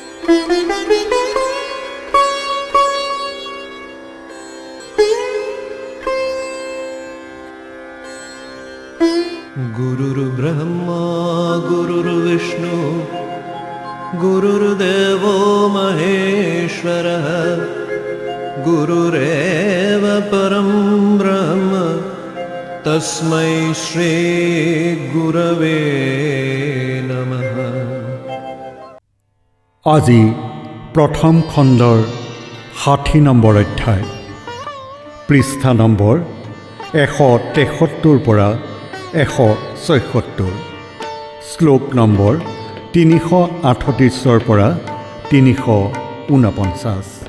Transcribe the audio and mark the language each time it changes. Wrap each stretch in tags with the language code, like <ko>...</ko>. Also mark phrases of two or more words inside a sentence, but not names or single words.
<sa>गुरुर्ब्रह्मा गुरुर्विष्णु गुरुर्देवो महेश्वरः गुरुरेव परं ब्रह्म तस्मै श्री गुरवे नमः।</sa> <as>আজি প্ৰথম খণ্ডৰ 60 নম্বৰ অধ্যায়, পৃষ্ঠা নম্বৰ 173 পৰা 176, শ্লোক নম্বৰ 338 পৰা 349।</as>